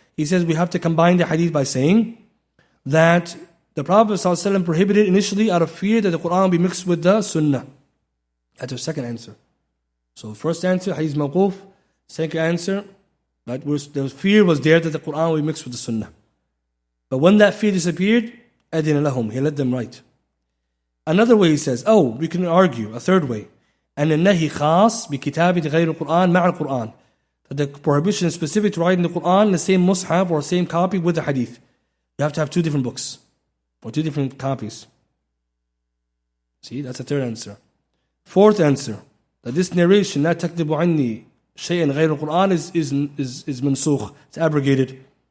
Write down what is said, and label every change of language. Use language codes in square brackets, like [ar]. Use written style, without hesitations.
[en] He says we have to combine the hadith by saying that the Prophet ﷺ prohibited initially out of fear that the Quran will be mixed with the Sunnah. That's the second answer. So first answer, hadith mawquf. Second answer, that the fear was there that the Quran will be mixed with the Sunnah. But when that fear disappeared, [ar] أَذِنَ لَهُمْ, [en] he let them write. Another way he says, we can argue, a third way. [ar] And النهي خاص بكتابة غير القرآن مع القرآن. [en] That the prohibition is specific to writing the Quran in the same mushaf or same copy with the hadith. You have to have two different books or two different copies. See, that's the third answer. Fourth answer, that this narration, [ar] لا تكتب عني شيئا غير القرآن, [en] is mansukh. It's abrogated.